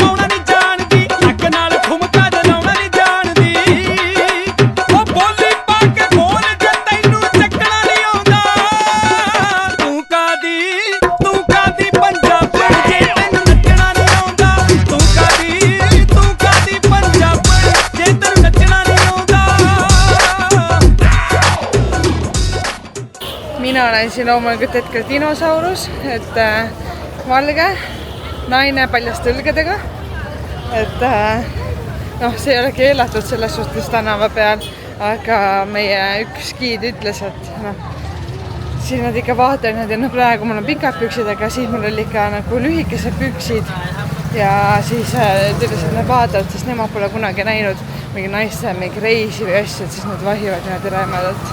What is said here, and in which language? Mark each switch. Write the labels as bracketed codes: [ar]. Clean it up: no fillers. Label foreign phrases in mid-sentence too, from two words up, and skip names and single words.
[pa] ਪਾਉਣਾ ਨਹੀਂ ਜਾਣਦੀ ਲੱਕ ਨਾਲ ਠੁਮਕਾ ਜਲਾਉਣਾ ਨਹੀਂ ਜਾਣਦੀ ਉਹ ਬੋਲੀ ਪਾ ਕੇ ਬੋਲ ਜੇ ਤੈਨੂੰ ਚੱਕਣਾ ਨਹੀਂ ਆਉਂਦਾ ਤੂੰ ਕਾਦੀ ਪੰਜਾਬਣ ਜੇ ਤੈਨੂੰ ਨੱਚਣਾ ਨਹੀਂ ਆਉਂਦਾ ਤੂੰ ਕਾਦੀ ਪੰਜਾਬਣ ਜੇ ਤੈਨੂੰ ਨੱਚਣਾ ਨਹੀਂ ਆਉਂਦਾ [et] Mina olen siin loomulikult hetkel dinosaurus, et valge, naine paljaste õlgedega. Et see ei ole keelatud selles suhtes tänava peal, aga meie üks giid ütles, et siin nad ikka vaatavad ja praegu mul on pikad püksid, aga siis mul oli ikka nagu lühikesed püksid ja siis ütles, et nad vaatavad, sest nemad pole kunagi näinud mingi naiste mingi reisi või asju, et siis nad vahivad ja nad rämedad.